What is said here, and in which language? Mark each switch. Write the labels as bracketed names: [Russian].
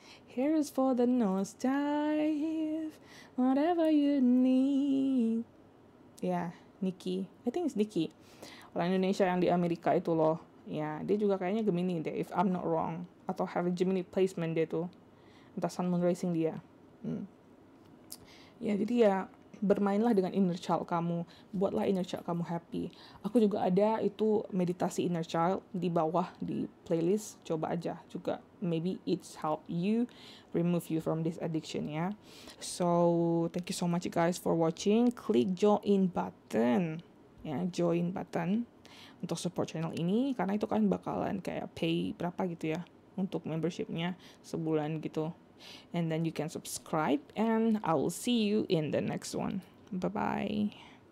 [English] Here's for the nose dive, whatever you need. [Indonesian] Ya, [English] Niki. I think it's Niki. [Indonesian] Orang Indonesia yang di Amerika itu loh. Ya, dia juga kayaknya Gemini deh, [English] if I'm not wrong. [Indonesian] Atau [English] have a Gemini placement [Indonesian] dia tuh. Entah Sun Moon Rising dia. Ya, jadi ya bermainlah dengan inner child kamu, buatlah inner child kamu happy. Aku juga ada itu meditasi inner child di bawah di playlist, coba aja juga. [English] Maybe it's help you remove you from this addiction ya. So, thank you so much guys for watching. Klik join button. [Indonesian] Ya, join button untuk support channel ini karena itu kan bakalan kayak pay berapa gitu ya untuk membershipnya sebulan gitu. [English] And then you can subscribe and I will see you in the next one. Bye bye.